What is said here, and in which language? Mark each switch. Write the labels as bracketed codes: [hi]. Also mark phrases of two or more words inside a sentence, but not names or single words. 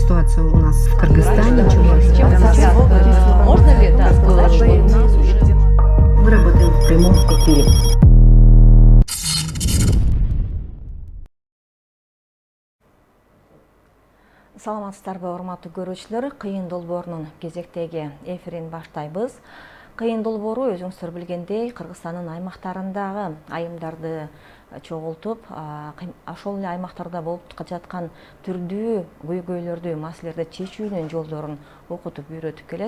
[ru] оказывается, у нас в Кыргызстане. Можно ли сказать, что у нас уже... Мы работаем в прямом эфире. [ky] Саламатсыздарбы, урматтуу көрүүчүлөр, кыйын долбоорунун кезектеги эфирин баштайбыз. Кыйын долбоору өзүңүздөр билгендей Кыргызстандын аймактарындагы айымдарды чогултуп, ошол эле аймактарда болуп жаткан түрдүү көйгөйлөрдү, маселелерди чечүүнүн жолдорун окутуп үйрөтүп келет.